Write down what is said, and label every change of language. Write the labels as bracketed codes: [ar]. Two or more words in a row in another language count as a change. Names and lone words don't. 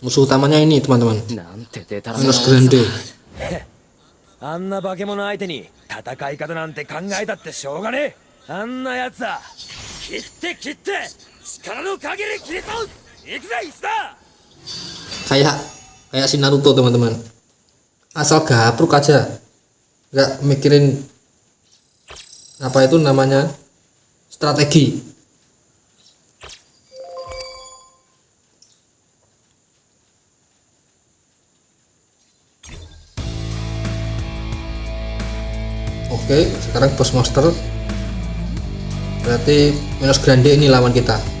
[id] Musuh utamanya ini teman-teman, [ja] なんてデタラメな Minos Grande. あんな化け物相手に戦い方なんて考えたってしょうがねえ。あんなやつは切って力の限り切り倒す。行くぜ石田。 [id] Kayak si Naruto teman-teman, asal gapruk aja, nggak mikirin apa itu namanya strategi. Oke, sekarang [en] boss monster, [id] berarti Minos Grande ini lawan kita.